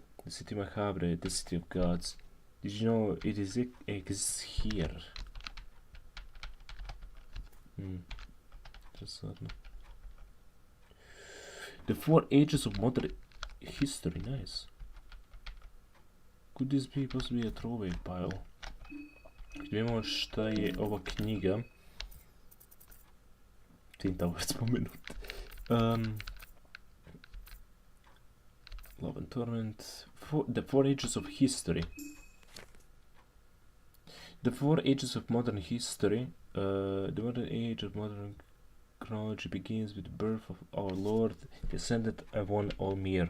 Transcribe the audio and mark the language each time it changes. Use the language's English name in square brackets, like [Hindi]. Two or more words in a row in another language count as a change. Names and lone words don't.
[English] The city Macabre, the city of gods. Did you know it exists here? Interesantno. The 4 ages of modern history, nice. Could this be possibly a throwaway pile? [Bosnian] Vidimo šta je ova knjiga. Twin Towers spomenut. Love and Torment. [English] The 4 ages of history. The 4 ages of modern history. The modern age of modern chronology begins with the birth of our Lord, descendant upon Olmir.